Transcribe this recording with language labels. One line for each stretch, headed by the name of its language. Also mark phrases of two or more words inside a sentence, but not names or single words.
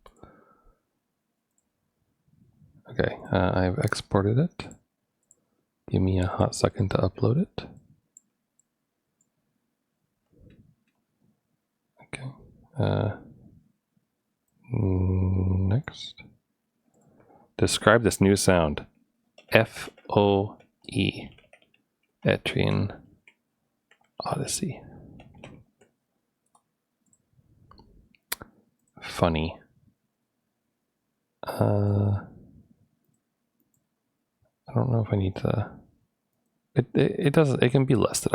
English: Okay, I've exported it. Give me a hot second to upload it. Okay. Next. Describe this new sound. F.O.E. Etrian Odyssey. Funny. I don't know if I need to. It doesn't. It can be listed.